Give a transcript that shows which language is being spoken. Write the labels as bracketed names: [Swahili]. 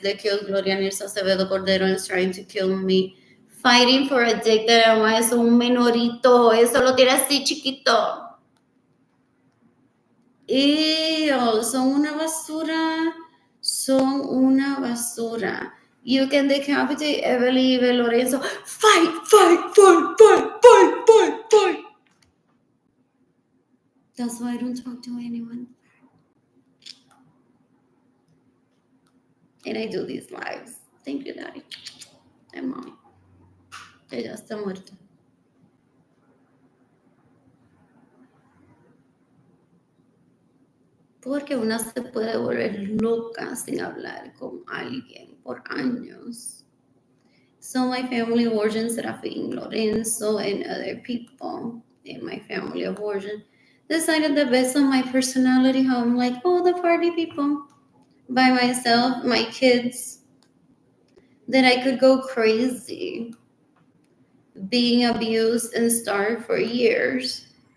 [English] They killed Gloria Nirsa Acevedo Cordero and is trying to kill me. Fighting for a dick that [Spanish] además es un menorito. Eso lo tiene así chiquito. Ew, son una basura. Son una basura. [English] You can decapitate Evelyn Lorenzo. Fight, fight, fight, fight, fight, fight, fight. That's why I don't talk to anyone. And I do these lives. Thank you, Daddy. And Mommy. [Spanish] Ella está muerta. Porque una se puede volver loca sin hablar con alguien por años. [English] So my family of origin, Serafin, Lorenzo, and other people in my family of origin decided that based on my personality, how I'm like, oh, the party people, by myself, my kids, that I could go crazy, being abused and starved for years.